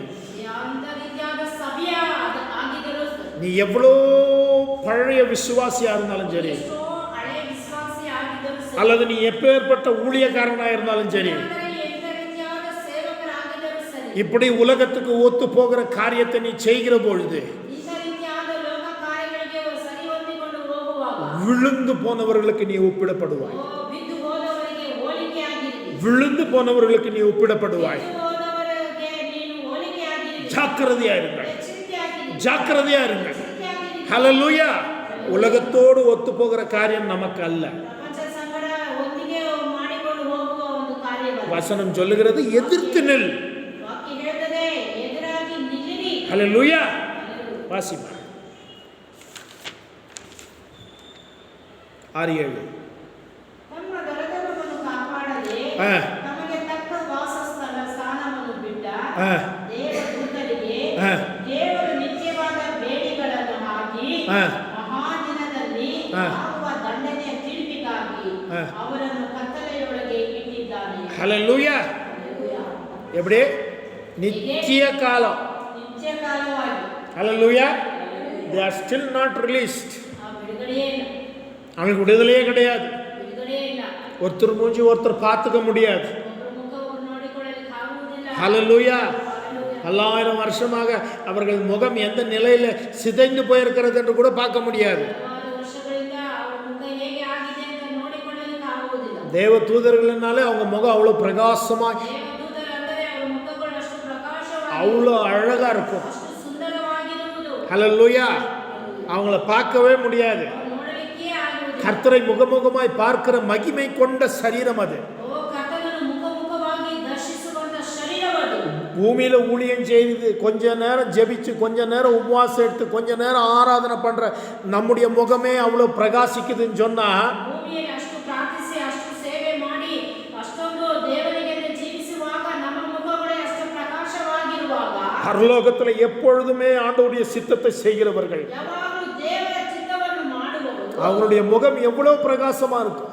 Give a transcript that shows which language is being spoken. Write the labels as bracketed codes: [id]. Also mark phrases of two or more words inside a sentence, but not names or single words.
[kn] ಯಾವ ರೀತಿಯಾದ ಸಭೆಯ ಆಗಿದ್ದರೂ, [ta] நீ எவ்வளோ பழைய விசுவாசியா இருந்தாலும் சரி, [kn] ಎಷ್ಟೋ ಹಳೆಯ ವಿಶ್ವಾಸಿ ಆಗಿದ್ದರೂ ಸರಿ, [ta] அல்லது நீ எப்பேற்பட்ட ஊழியக்காரனா இருந்தாலும் சரி, [kn] ಅಂದರೆ ಎಂಥ ರೀತಿಯಾದ ಸೇವಕರಾಗಿದ್ದರೂ ಸರಿ, [ta] இப்படி உலகத்துக்கு ஒத்து போகிற காரியத்தை நீ செய்கிற பொழுது [kn] ಇಂಥ ರೀತಿಯಾದ ಲೋಕ ಕಾರ್ಯಗಳಿಗೆ ಸರಿ ಹೊಂದಿಕೊಂಡು ಹೋಗುವಾಗ, [ta] விழுந்து போனவர்களுக்கு நீ ஒப்பிடப்படுவாய். [kn] ಬಿದ್ದು ಹೋದವರಿಗೆ ಹೋಲಿಕೆಯಾಗಿರಿ. [ta] விழுந்து போனவர்களுக்கு நீ ஒப்பிடப்படுவாய். [kn] ಬಿದ್ದು ಹೋದವರಿಗೆ ನೀನು ಹೋಲಿಕೆಯಾಗಿರಿ. [ta] ஜாக்கிரதையா இருங்கள், [kn] ಎಚ್ಚರಿಕೆಯಾಗಿರಿ. [ta] ஜாக்கிரதையா இருங்கள். [kn] ಎಚ್ಚರಿಕೆಯಾಗಿರಿ. [ta] ஹல்லேலூயா. உலகத்தோடு ஒத்து போகிற காரியம் நமக்கு அல்ல. [kn] ಪ್ರಪಂಚ ಸಂಗಡ ಒಟ್ಟಿಗೆ ಮಾಡಿಕೊಂಡು ಹೋಗುವ ಒಂದು ಕಾರ್ಯವಲ್ಲ. [ta] வசனம் சொல்லுகிறது, எதிர்த்து நில். [kn] ವಾಕ್ಯ ಹೇಳ್ತದೆ, ಎದುರಾಗಿ [ta] ஹல்லேலூயா. வாசிப்பா 6:7. [kn] ತಮ್ಮ ದೊರೆತನವನ್ನು ಕಾಪಾಡದೆ ஆ ತಮಗೆ ತಕ್ಕ ವಾಸಸ್ಥಳ ಸ್ಥಾನವನ್ನು ಬಿಟ್ಟ ஆ ದೇವದೂತರಿಗೆ ஆ ದೇವರು ನಿತ್ಯವಾದ ಬೇಡಿಗಳನ್ನು ಹಾಕಿ ஆ ಮಹಾದಿನದಲ್ಲಿ ಆ. ಆಗುವ ದಂಡನೆಯ ತೀರ್ಪಿಗಾಗಿ ಆ. ಅವರನ್ನು ಕತ್ತಲೆಯೊಳಗೆ ಇಟ್ಟಿದ್ದಾನೆ. [ta] ஹல்லேலூயா. [kn] ಹಲ್ಲೆಲೂಯಾ. [ta] எப்படி? நித்திய காலம். [kn] ನಿತ್ಯ ಕಾಲವಾಗಿ [ta] ஹல்லேலூயா. [en] they are still not released. [kn] ಆ ಬಿಡುಗಡೆಯೇ ಇಲ್ಲ, [ta] அவங்களுக்கு விடுதலையே கிடையாது. [kn] ಬಿಡುಗಡೆಯೇ ಇಲ್ಲ. [ta] ஒருத்தர் மூஞ்சி ஒருத்தர் பார்த்துக்க முடியாது. [kn] ಒಬ್ಬರ ಮುಖ ಒಬ್ಬರು ನೋಡಿಕೊಳ್ಳಲಿಕ್ಕೆ ಆಗುವುದಿಲ್ಲ. [ta] ஹல்லேலூயா. [kn] ಹಲ್ಲೆಲೂಯಾ. [ta] 1000 வருஷமாக அவர்கள் முகம் எந்த நிலையில சிதைந்து போயிருக்கிறது என்று கூட பார்க்க முடியாது. [kn] ಹಲವಾರು ವರ್ಷಗಳಿಂದ ಅವರ ಮುಖ ಹೇಗೆ ಆಗಿದೆ ಅಂತ ನೋಡಿಕೊಳ್ಳಲಿಕ್ಕೆ ಆಗುವುದಿಲ್ಲ. [ta] தேவ தூதர்கள்னாலே அவங்க முகம் அவ்வளோ பிரகாசமா [kn] ದೇವದೂತರು ಅಂದರೆ ಅವರ ಮುಖಗಳು ಅಷ್ಟು ಪ್ರಕಾಶವಾಗಿ [ta] அவ்வளோ அழகா இருக்கும். [kn] ಅಷ್ಟು ಸುಂದರವಾಗಿರುವುದು. [ta] ஹல்லேலூயா. அவங்கள பார்க்கவே முடியாது. [kn] ಅವರು ನೋಡಲಿಕ್ಕೆ ಆಗುವುದಿಲ್ಲ. [ta] கர்த்தரை முகமுகமாய் பார்க்கிற மகிமை கொண்ட சரீரம் அது. [kn] ಓ ಕರ್ತನನ್ನು ಮುಖಮುಖವಾಗಿ ದರ್ಶಿಸುವಂತ ಶರೀರವದು. [ta] பூமியில ஊழியம் செய்து கொஞ்ச நேரம் ஜெபிச்சு கொஞ்ச நேரம் உபவாசம் எடுத்து கொஞ்ச நேரம் ஆராதனை பண்ற நம்முடைய முகமே அவ்வளோ பிரகாசிக்குதுன்னு சொன்னா [kn] ಭೂಮಿಯಲ್ಲಿ ಅಷ್ಟು ಪ್ರಾರ್ಥಿಸಿ ಅಷ್ಟು ಸೇವೆ ಮಾಡಿ ಅಷ್ಟೊಂದು ದೇವರಿಗೆ ಜೀವಿಸುವಾಗ ನಮ್ಮ ಮುಖಗಳೇ ಅಷ್ಟು ಪ್ರಕಾಶವಾಗಿರುವಾಗ [ta] பரலோகத்துல எப்பொழுதுமே ஆண்டவருடைய சித்தத்தை செய்கிறவர்கள் [kn] ಯಾವಾಗಲೂ ದೇವರ ಚಿತ್ತವನ್ನು ಮಾಡುವವರು [ta] அவங்களுடைய முகம் எவ்வளோ பிரகாசமா இருக்கும்.